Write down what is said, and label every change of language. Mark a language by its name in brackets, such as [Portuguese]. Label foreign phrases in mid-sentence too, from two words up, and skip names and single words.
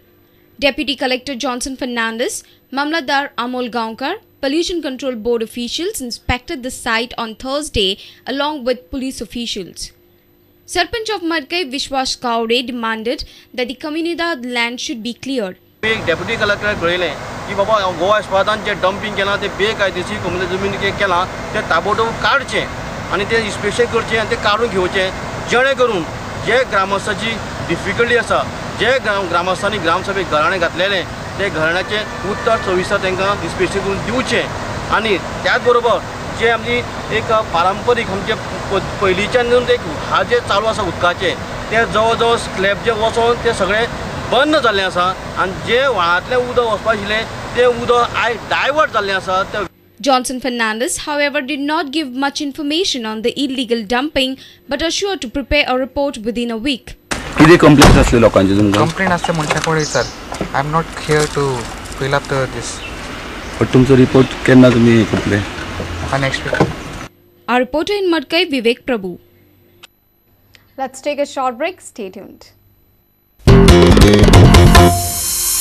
[English] Deputy Collector Johnson Fernandez, Mamladar Amol Gaonkar, Pollution Control Board officials inspected the site on Thursday along with police officials. Sarpanch of Madkai Vishwas Kaure demanded that the Comunidad land should be cleared. [Konkani] Deputy Collector कळयलें की बाबा गोवा इस्पातान जे डंपिंग केलां ते बेकायदेशीर कम्युनिटी जमीन केलां ते ताबडतोब काडचें आनी ते इन्स्पेक्शन करचें आनी ते काडून घेवचें जेणे करून जे ग्रामस्थाची डिफिकल्टी आसा जे ग्रामस्थांनी ग्रामसभेक घराणें घातलेलें ते घराण्याचें उत्तर सविस्तर तांकां इन्स्पेक्शन करून दिवचें आनी त्याच बरोबर जे आमची एक पारंपारीक आमचे पयलींच्यान एक हा जे चालू आसा उदकाचें ते जवळ जवळ स्लॅब जे वचोन ते सगळें बंद जाल्लें आसा आनी जे व्हाळांतलें उदक वचपा आशिल्लें तें उदक आयज डायवर्ट जाल्लें आसा. [English] Johnson Fernandez, however, did not give much information on the illegal dumping but assured to prepare a report within a week. [Konkani] किती कंप्लेंट असले लोकांचे तुमकां? कंप्लेंट असते मनशाकडे सर. [English] I am not here to fill up this. [Konkani] बट तुमचो रिपोर्ट केन्ना तुम्ही करतले? [English] next week. Our reporter in Madkai, Vivek Prabhu. Let's take a short break. Stay tuned.